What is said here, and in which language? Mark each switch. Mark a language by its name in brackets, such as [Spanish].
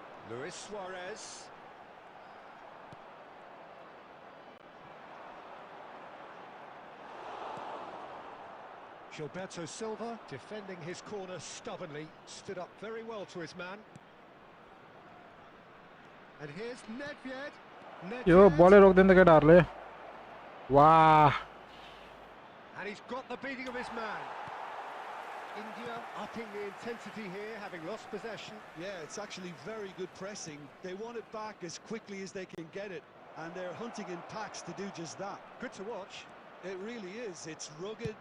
[English] Luis Suarez. Gilberto Silva, defending his corner stubbornly, stood up very well to his man. And here's Nedved. [Nepali] यो बलै रोक्दैन त केटाहरुले वाह [English] And he's got the beating of his man. India upping the intensity here, having lost possession. Yeah, it's actually very good pressing. They want it back as quickly as they can get it, and they're hunting in packs to do just that. Good to watch. It really is. It's rugged.